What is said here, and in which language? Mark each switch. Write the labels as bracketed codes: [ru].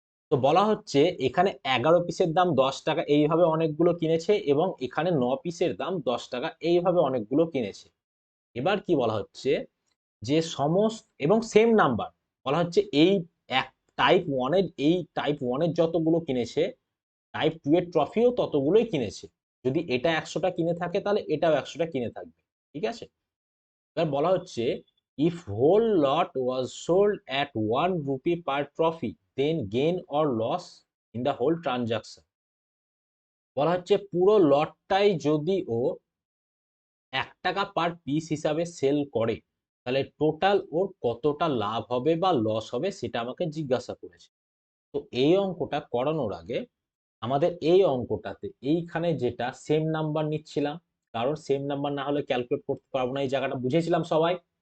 [bn] তো বলা হচ্ছে এখানে 11 পিসের দাম 10 টাকা এইভাবে অনেকগুলো কিনেছে, এবং এখানে 9 পিসের দাম 10 টাকা এইভাবে অনেকগুলো কিনেছে। এবার কি বলা হচ্ছে যে সমস্ত এবং সেম নাম্বার, বলা হচ্ছে এই এক টাইপ 1 এর যতগুলো কিনেছে টাইপ 2 এর ট্রফিও ততগুলোই কিনেছে। যদি এটা 100টা কিনে থাকে তাহলে এটাও 100টা কিনে থাকবে। ঠিক আছে? এবার বলা হচ্ছে [en] if whole lot was sold at 1 rupee per trophy then gain or loss in the whole transaction। [bn] বলা হচ্ছে পুরো লটটাই যদি ও 1 টাকা পার পিস হিসাবে সেল করে তাহলে টোটাল ওর কতটা লাভ হবে বা লস হবে সেটা আমাকে জিজ্ঞাসা করেছে। তো এই অঙ্কটা করানোর আগে আমাদের এই অঙ্কটাতে এইখানে যেটা সেম নাম্বার নিচ্ছিলাম, কারণ সেম নাম্বার না হলে ক্যালকুলেট করতে পারবো না। এই জায়গাটা বুঝেছিলাম সবাই?